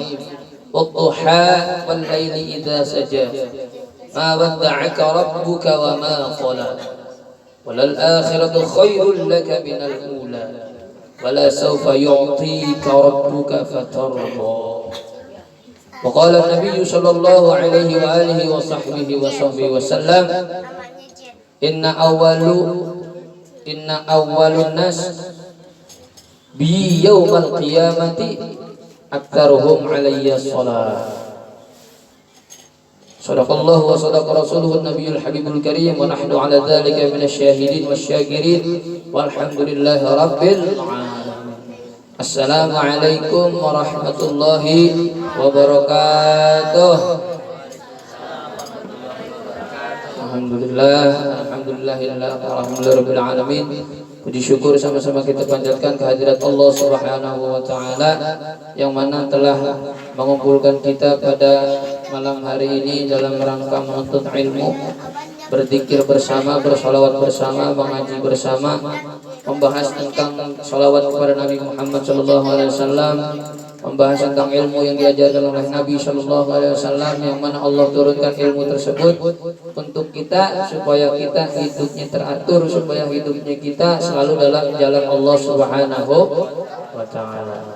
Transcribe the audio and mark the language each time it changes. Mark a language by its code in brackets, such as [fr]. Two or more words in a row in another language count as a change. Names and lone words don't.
[ar] والضحى والليل إذا سجى ما ودعك ربك وما قلى وللآخرة خير لك من الأولى ولسوف يعطيك ربك فترضى. وقال النبي صلى الله عليه وعلى آله وصحبه وسلم، إن أولى الناس بي يوم القيامة أكثرهم علي صلاة. صدق الله وصدق رسوله النبي الحبيب الكريم ونحن على ذلك من الشاهدين والشاكرين والحمد لله رب العالمين. السلام عليكم ورحمة الله وبركاته. الحمد لله رب العالمين. [id] Puji syukur sama-sama kita panjatkan kehadirat Allah [ar] سبحانه وتعالى [id] yang mana telah mengumpulkan kita pada malam hari ini dalam rangka menuntut ilmu, berzikir bersama, bersalawat bersama, mengaji bersama, membahas tentang salawat kepada Nabi Muhammad SAW, membahas tentang ilmu yang diajarkan oleh Nabi SAW, yang mana Allah turunkan ilmu tersebut untuk kita supaya kita hidupnya teratur, supaya hidupnya kita selalu dalam jalan Allah [ar] سبحانه وتعالى.